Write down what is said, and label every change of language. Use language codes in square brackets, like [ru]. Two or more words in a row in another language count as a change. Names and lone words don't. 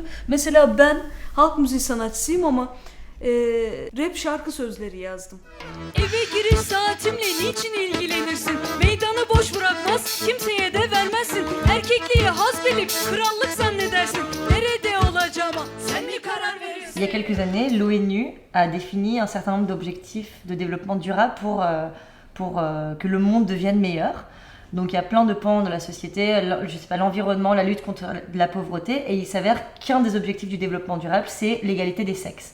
[tr] Mesela ben halk müziği sanatçısıyım ama rap şarkı sözleri yazdım. Eve giriş saatimle niçin ilgilenirsin? Meydanı boş bırakmaz, kimseye de vermezsin. Erkekliği haz bilip krallık zannedersin. Nerede olacağıma sen mi karar verirsin? [fr] Il y a quelques années, l'ONU a défini un certain nombre d'objectifs de développement durable pour que le monde devienne meilleur. Donc il y a plein de pans de la société, je sais pas, l'environnement, la lutte contre la pauvreté, et il s'avère qu'un des objectifs du développement durable, c'est l'égalité des sexes.